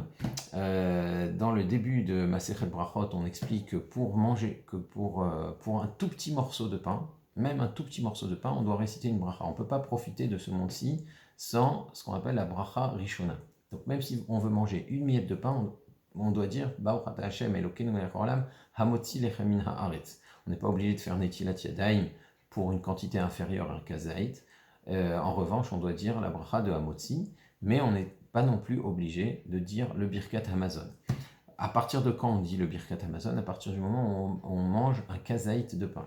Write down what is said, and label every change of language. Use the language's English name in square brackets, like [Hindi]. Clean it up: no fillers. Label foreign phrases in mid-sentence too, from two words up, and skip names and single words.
[French] Dans le début de Masechet Brachot, on explique que pour manger, pour un tout petit morceau de pain, même un tout petit morceau de pain, on doit réciter une bracha. On ne peut pas profiter de ce monde-ci sans ce qu'on appelle la [Hebrew] ברכה ראשונה. [French] Donc même si on veut manger une miette de pain, on doit dire [Hebrew] ברוך אתה ה׳ אלוקינו מלך העולם המוציא לחם מן הארץ. [French] On n'est pas obligé de faire [Hebrew] נטילת ידיים [French] pour une quantité inférieure à un kazaït. En revanche, on doit dire la bracha de Hamotzi, mais on n'est pas non plus obligé de dire le [Hebrew] ברכת המזון. [French] À partir de quand on dit le [Hebrew] ברכת המזון? [French] À partir du moment où on mange un kazaït de pain.